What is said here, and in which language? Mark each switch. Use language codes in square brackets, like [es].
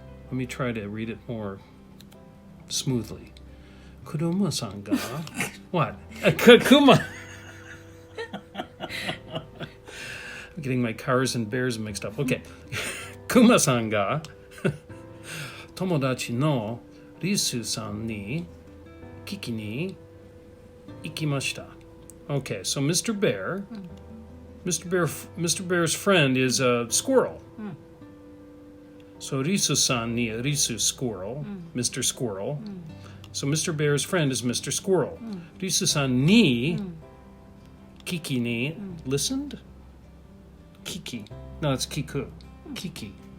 [en] Let me try to read it more smoothly. [ja] 車さんが [en] What? Kuma. I'm getting my cars and bears mixed up. Okay. [ja] 熊さんが友達のリスさんに聞きに行きました。 [en] Okay, so Mr. Bear's friend is a squirrel. So [ja] Risu-san ni [en] Risu squirrel, Mr. Squirrel. So Mr. Bear's friend is Mr. Squirrel. [ja] Risu-san ni Kiki ni [en] listened? Kiki. No, it's Kiku. Kiki.